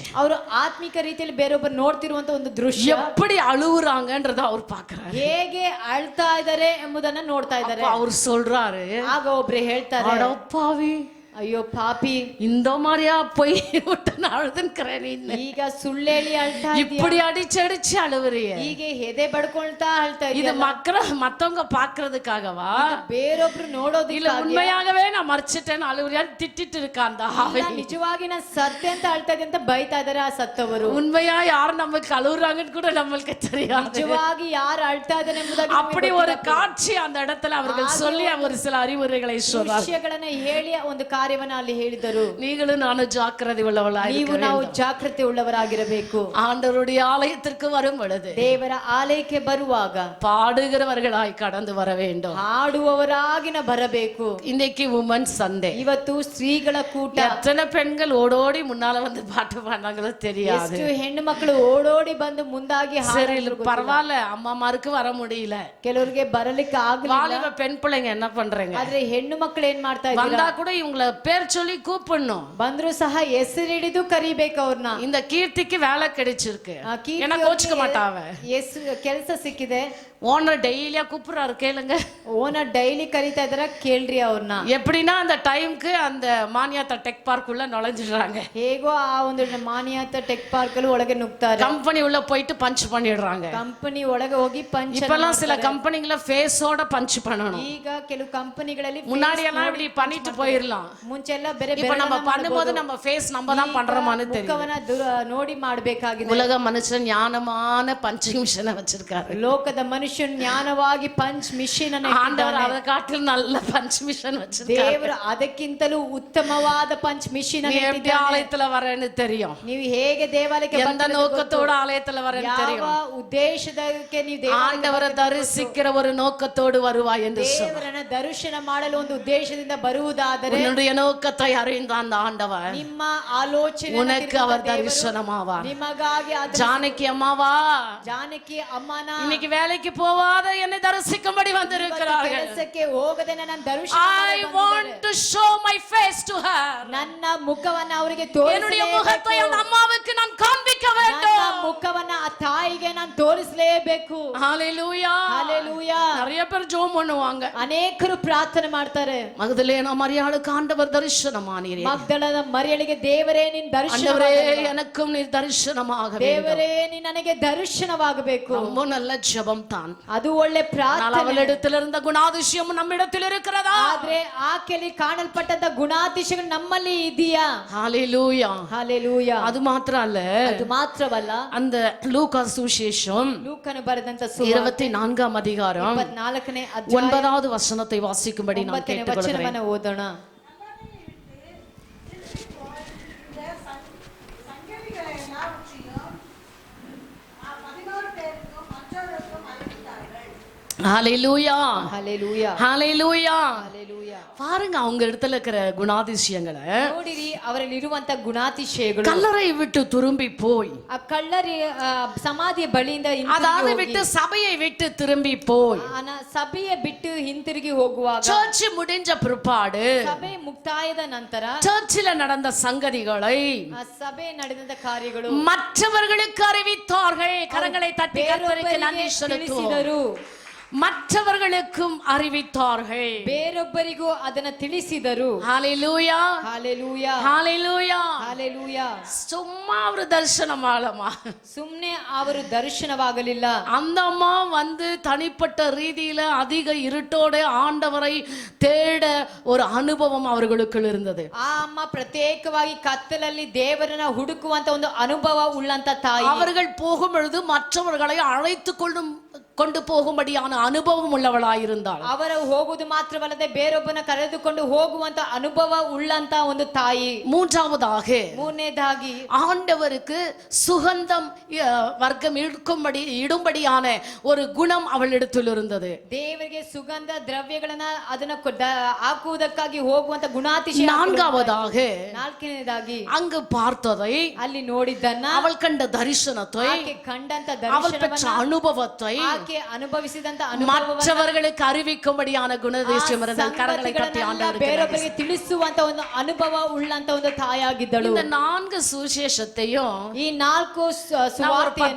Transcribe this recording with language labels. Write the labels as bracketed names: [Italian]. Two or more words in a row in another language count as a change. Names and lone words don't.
[Kannada] ಅವರು ಆತ್ಮಿಕ ರೀತಿಯಲ್ಲಿ ಬೇರೊಬ್ಬರು ನೋಡ್ತಿರುವಂತ ಒಂದು ದೃಶ್ಯ. [Tamil] எப்படி அழுவுறாங்கன்றத அவர் பார்க்கறாரு. [Kannada] ಹೇಗೆ ಅಳ್ತಾ ಇದ್ದಾರೆ ಎಂಬುದನ್ನ ನೋಡ್ತಾ ಇದ್ದಾರೆ. [Tamil] அவர் சொல்றாரு, [Kannada] ಆಗ ಒಬ್ರು ಹೇಳ್ತಾರೆ, [Tamil] அடப்பாவி, [Kannada] ಅಯ್ಯೋ ಪಾಪಿ, [Tamil] இந்த மாதிரியா போய் விட்டு அழுதுன்னுக்கிறேன், [Kannada] ಈಗ ಸುಳ್ಳೇಳಿ ಅಳ್ತಾ ಇದೀಯ, [Tamil] இப்படி அடிச்சு அழுவுறிய, [Kannada] ಹೀಗೆ ಎದೆ ಬಡ್ಕೊಳ್ತಾ ಅಳ್ತಾ [Tamil] இது [Kannada] ಇದೀಯ. [Tamil] மத்தவங்க பாக்குறதுக்காகவா [Kannada] ಬೇರೊಬ್ರು [Tamil] இல்ல [Kannada] ನೋಡೋದಿಲ್ಲ, [Tamil] உண்மையாகவே நான் மறிச்சிட்டேன்னு அழுவுறியான்னு திட்டிட்டு இருக்கா அந்த ஆவி. [Kannada] ನಿಜವಾಗಿ ನಾನು ಸತ್ಯ ಅಂತ ಅಳ್ತಾ ಇದ್ದೆ ಅಂತ ಬೈತಾ ಇದಾರೆ ಆ ಸತ್ತವರು. [Tamil] உண்மையா யார் நமக்கு அழுவுறாங்கன்னு கூட நம்மளுக்கு தெரியாது. [Kannada] ನಿಜವಾಗಿ ಯಾರು ಅಳ್ತಾ ಇದ್ದಾರೆ ಎಂಬುದಾಗಿ [Tamil] அப்படி ஒரு காட்சி அந்த இடத்துல அவர்கள் சொல்லி ஒரு சில அறிவுரைகளை சொன்னார். [Kannada] ವಿಷಯಗಳನ್ನ ಹೇಳಿ ಒಂದು ಕಾರ್ಯವನ್ನ ಅಲ್ಲಿ ಹೇಳಿದರು. [Tamil] நீங்களும் நானும் ஜாக்கிரதை உள்ளவர்களாக [Kannada] ನೀವು ನಾವು ಜಾಗೃತಿ ಉಳ್ಳವರಾಗಿರಬೇಕು. [Tamil] ஆண்டவருடைய ஆலயத்திற்கு வரும் பொழுது [Kannada] ದೇವರ ಆಲಯಕ್ಕೆ ಬರುವಾಗ [Tamil] பாடுகிறவர்களாய் கடந்து வர வேண்டும். [Kannada] ಹಾಡುವವರಾಗಿ ಬರಬೇಕು. [Tamil] இன்னைக்கு [English] woman Sunday. [Kannada] ಇವತ್ತು ಸ್ತ್ರೀಗಳ ಕೂಟ. [Tamil] எத்தனை பெண்கள் ஓடோடி முன்னால வந்து பாட்டு பாடுறாங்களோ தெரியாது. [Kannada] ಎಷ್ಟು ಹೆಣ್ಣು ಮಕ್ಕಳು ಓಡೋಡಿ ಬಂದು ಮುಂದಾಗಿ [Tamil] சரி பரவாயில்ல, அம்மாமாருக்கு வர முடியல, [Kannada] ಕೆಲವರಿಗೆ ಬರಲಿಕ್ಕೆ ಆಗಲಿಲ್ಲ. [Tamil] வாலிப பெண் பிள்ளைங்க என்ன பண்றீங்க? [Kannada] ಆದ್ರೆ ಹೆಣ್ಣು ಮಕ್ಕಳು ಏನ್ ಮಾಡ್ತಾ ಇದ್ದಾರೆ, [Tamil] வந்தா கூட இவங்கள பேர் சொல்லி கூப்பிடணும். [Kannada] ಬಂದ್ರು ಸಹ ಹೆಸರು ಹಿಡಿದು ಕರಿಬೇಕು ಅವ್ರನ್ನ. [Tamil] இந்த கீர்த்திக்கு வேலை கிடைச்சிருக்கு, ஏன்னா கோச்சுக்க மாட்டாவ. [Kannada] ಕೆಲಸ ಸಿಕ್ಕಿದೆ. [English] owner daily [Tamil] கூப்பிடுறாரு, கேளுங்க. [English] owner daily [Kannada] ಕರೀತಾ ಇದಾರ, ಕೇಳ್ರಿ ಅವ್ರನ್ನ. [Tamil] எப்படின்னா அந்த டைம்க்கு அந்த மானியாத்தா டெக் பார்க் உள்ள நுழைஞ்சிடுறாங்க. [Kannada] ಹೇಗೋ ಆ ಒಂದು ಮಾನ್ಯತಾ ಟೆಕ್ ಪಾರ್ಕ್ ಅಲ್ಲಿ ಒಳಗೆ ನುಗ್ತಾರೆ. [Tamil] கம்பெனி உள்ள போயிட்டு பஞ்ச் பண்ணிடுறாங்க. [Kannada] ಕಂಪನಿ ಒಳಗೆ ಹೋಗಿ ಪಂಚ್. [Tamil] இப்பெல்லாம் சில கம்பெனிங்கள ஃபேஸோட பஞ்ச் பண்ணணும். [Kannada] ಈಗ ಕೆಲವು ಕಂಪನಿಗಳಲ್ಲಿ [Tamil] முன்னாடி எல்லாம் இப்படி பண்ணிட்டு போயிரலாம். [Kannada] ಮುಂಚೆ ಎಲ್ಲ ಬೇರೆ [Tamil] இப்ப நம்ம பண்ணும்போது நம்ம ஃபேஸ் நம்ம தான் பண்றோமான்னு தெரியும். [Kannada] ಮುಖವನ್ನ ನೋಡಿ ಮಾಡಬೇಕಾಗಿದೆ. [Tamil] உலக மனுஷன் ஞானமான [English] punching machine [Tamil] வச்சிருக்காரு. [Kannada] ಲೋಕದ ಮನುಷ್ಯನು ಜ್ಞಾನವಾಗಿ [English] punch machine [Kannada] ಅನ್ನು [Tamil] ஆண்டவர் அதை காட்டிலும் நல்ல [English] punch machine [Tamil] வச்சிருக்காரு. [Kannada] ದೇವರು ಅದಕ್ಕಿಂತಲೂ ಉತ್ತಮವಾದ [English] punch machine [Kannada] ಅನ್ನು [Tamil] எப்படி ஆலயத்துல வரேன்னு தெரியும். [Kannada] ನೀವು ಹೇಗೆ ದೇವಾಲಯಕ್ಕೆ [Tamil] எந்த நோக்கத்தோட ஆலயத்துல வரேன்னு தெரியும். [Kannada] ಯಾವ ಉದ್ದೇಶದಕ್ಕೆ ನೀವು [Tamil] ஆண்டவரை தரிசிக்கிற ஒரு நோக்கத்தோடு வருவாய் என்று [Kannada] ದೇವರನ್ನ ದರ್ಶನ ಮಾಡಲು ಒಂದು ಉದ್ದೇಶದಿಂದ ಬರುವುದಾದರೆ [Tamil] உன்னுடைய நோக்கத்தை அறிந்த அந்த ஆண்டவர் [Kannada] ನಿಮ್ಮ ಆಲೋಚನೆ [Tamil] உனக்கு அவர் தரிசனமாவார். [Kannada] ನಿಮಗಾಗಿ [Tamil] ஜானகி அம்மாவா, [Kannada] ಜಾನಕಿ ಅಮ್ಮನ [Tamil] இன்னைக்கு வேலைக்கு போவாத என்னை தரிசிக்கும்படி வந்திருக்கிறார்கள். [Kannada] ಕೆಲಸಕ್ಕೆ ಹೋಗದೆ ನನ್ನ ದರ್ಶನ [English] I want to show my face to her. [Kannada] ನನ್ನ ಮುಖವನ್ನ ಅವರಿಗೆ [Tamil] என்னுடைய முகத்தை அந்த அம்மாவுக்கு நான் காண்பிக்க [Kannada] ನನ್ನ [Tamil] வேண்டும். [Kannada] ಮುಖವನ್ನ ಆ ತಾಯಿಗೆ ನಾನು ತೋರಿಸಲೇಬೇಕು. [Tamil] ஹalleluya. [Kannada] ஹalleluya. [Tamil] நிறைய பேர் ஜெபம் பண்ணுவாங்க. [Kannada] ಅನೇಕರು ಪ್ರಾರ್ಥನೆ ಮಾಡ್ತಾರೆ. [Tamil] மகதலேனா மரியாளுக்கு ஆண்டவர் தரிசனமானீரே. [Kannada] ಮಗ್ದಲದ ಮರಿಯಳಿಗೆ ದೇವರೇ ನಿನ್ನ [Tamil] ஆண்டவரே [Kannada] ದರ್ಶನವಾಗಬೇಕು. [Tamil] எனக்கும் நீர் தரிசனமாக வேண்டும். [Kannada] ದೇವರೇ ನೀ ನನಗೆ ದರ್ಶನವಾಗಬೇಕು. [Tamil] ரொம்ப நல்ல ஜெபம் தான். [Kannada] ಅದು ಒಳ್ಳೆ ಪ್ರಾರ್ಥನೆ. [Tamil] அவளிடத்தில் இருந்த குணாதிசயம் நம்மிடத்தில் இருக்கிறதா? [Kannada] ಆದ್ರೆ ಆಕೆಯಲ್ಲಿ ಕಾಣಲ್ಪಟ್ಟಂತ ಗುಣಾತಿಶಯಗಳು ನಮ್ಮಲ್ಲಿ ಇದೆಯಾ? [Tamil] ஹalleluya. [Kannada] ಹalleluya. [Tamil] அது மாத்திரம் அல்ல, [Kannada] ಅದು ಮಾತ್ರವಲ್ಲ, [Tamil] அந்த லூக்கா சுவிசேஷம் [Kannada] ಲೂಕನು ಬರೆದಂತ [Tamil] 24ஆம் அதிகாரம் [Kannada] 24ನೇ ಅಧ್ಯಾಯ [Tamil] 9வது வசனத்தை வாசிக்கும்படி நான் [Kannada] 9ನೇ [Tamil] கேட்டுக்கொள்கிறேன். [Kannada] ವಚನವನ್ನು ಓದೋಣ. [Tamil] ஹalleluya. [Kannada] ಹalleluya. [Tamil] ஹalleluya. [Kannada] ಹalleluya. [Tamil] பாருங்க அவங்க இடத்துல இருக்கிற குணாதிசயங்களை. [Kannada] ನೋಡಿರಿ ಅವರಲ್ಲಿ ಇರುವಂತ ಗುಣಾತಿಶಯಗಳು. [Tamil] கல்லறை விட்டு திரும்பி போய், [Kannada] ಆ ಕಳ್ಳರಿ ಸಮಾಧಿಯ ಬಳಿಯಿಂದ [Tamil] அதாவது விட்டு சபையை விட்டு திரும்பி போய், [Kannada] ಸಭೆಯ ಬಿಟ್ಟು ಹಿಂತಿರುಗಿ ಹೋಗುವಾಗ, [Tamil] சர்ச் முடிஞ்ச பிற்பாடு [Kannada] ಸಭೆ ಮುಕ್ತಾಯದ ನಂತರ [Tamil] சர்ச்சில் நடந்த சங்கதிகளை [Kannada] ಆ ಸಭೆ ನಡೆದ ಕಾರ್ಯಗಳು [Tamil] மற்றவர்களுக்கு அறிவித்தார்கள். கரங்களை தட்டி கர்த்தருக்கு நன்றி செலுத்துவோம். மற்றவர்களுக்கும் அறிவித்தார்கள். [Kannada] ಬೇರೊಬ್ಬರಿಗೂ ಅದನ್ನ ತಿಳಿಸಿದರು. [Tamil] ஹalleluya. [Kannada] ಹalleluya. [Tamil] ஹalleluya. [Kannada] ಹalleluya. [Tamil] சும்மா ஒரு தரிசனம் ஆளமா, [Kannada] ಸುಮ್ನೆ ಅವರು ದರ್ಶನವಾಗಲಿಲ್ಲ. [Tamil] அந்த அம்மா வந்து தனிப்பட்ட ரீதியில அதிக இருட்டோட ஆண்டவரை தேட ஒரு அனுபவம் அவர்களுக்கு இருந்தது. [Kannada] ಆ ಅಮ್ಮ ಪ್ರತ್ಯೇಕವಾಗಿ ಕತ್ತಲಲ್ಲಿ ದೇವರನ್ನ ಹುಡುಕುವಂತ ಒಂದು ಅನುಭವ ಉಳ್ಳಂತ ತಾಯಿ. [Tamil] அவர்கள் போகும் பொழுது மற்றவர்களை அழைத்து கொண்டு போகும்படியான அனுபவம் உள்ளவளாயிருந்தாள். [Kannada] ಅವರ ಹೋಗುವುದು ಮಾತ್ರವಲ್ಲದೆ ಬೇರೊಬ್ಬನ ಕರೆದುಕೊಂಡು ಹೋಗುವಂತ ಅನುಭವ ಉಳ್ಳಂತ ಒಂದು ತಾಯಿ. [Tamil] மூன்றாவதாಗಿ ஆண்டவருக்கு சுகந்தம் வர்க்கம் இடும்படியான ஒரு குணம் அவளிடத்தில் இருந்தது. [Kannada] ದೇವರಿಗೆ ಸುಗಂಧ ದ್ರವ್ಯಗಳನ್ನ ಅದನ್ನ ಹಾಕುವುದಕ್ಕಾಗಿ ಹೋಗುವಂತ ಗುಣಾತಿಶಯ. ನಾಲ್ಕನೇದಾಗಿ [Tamil] அங்கு பார்த்ததை, [Kannada] ಅಲ್ಲಿ ನೋಡಿದ್ದನ್ನ, [Tamil] அவள் கண்ட தரிசனத்தை, [Kannada] ಕಂಡಂತ [Tamil] அவள் பெற்ற அனுபவத்தை [Kannada] ಅನುಭವಿಸಿದಂತ [Tamil] மற்றவர்களுக்கு அறிவிக்கும்படியான குணாதிசயம் இருந்தது. கரங்களை தட்டி ஆண்டவருக்கு [Kannada] ಬೇರೊಬ್ಬರಿಗೆ ತಿಳಿಸುವಂತ ಒಂದು ಅನುಭವ ಉಳ್ಳಂತ ಒಂದು ತಾಯಿಯಾಗಿದ್ದಳು. [Tamil] இந்த 4 சுவிசேஷத்தையும் [Kannada] ಈ 4 ಸುವಾರ್ತೆಯನ್ನು